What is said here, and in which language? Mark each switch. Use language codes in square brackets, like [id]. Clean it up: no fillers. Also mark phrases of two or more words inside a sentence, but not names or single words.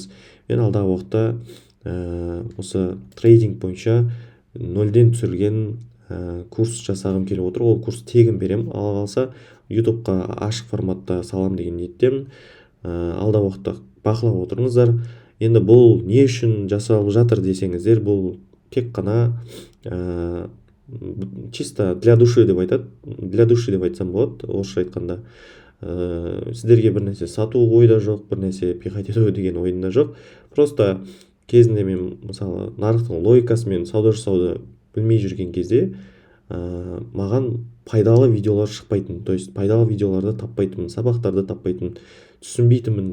[kk] Мен алдағы уақытта осы трейдинг бойынша нөлден түсірілген курс жасағым келіп отыр. Ол курс тегін беремін. Ала қалса YouTubeқа ашық форматта салам деген ниеттемін. Алдағы уақытта бақылап отырыңыздар. Енді бұл не үшін жасалып жатыр десеңіздер, бұл тек қана [ru] чисто для души [kk] деп айтады. [ru] Для души [kk] деп айтсам болады, орысша айтқанда. Сіздерге бір нәрсе сату ойда жоқ, бір нәрсе пихать ету деген ойында жоқ. Просто кезінде мен мысалы нарықтың логикасымен сауда жасауды білмей жүрген кезде маған пайдалы видеолар шықпайтын, [ru] то есть [kk] пайдалы видеоларды таппайтынмын, сабақтарды таппайтынмын, түсінбейтінмін.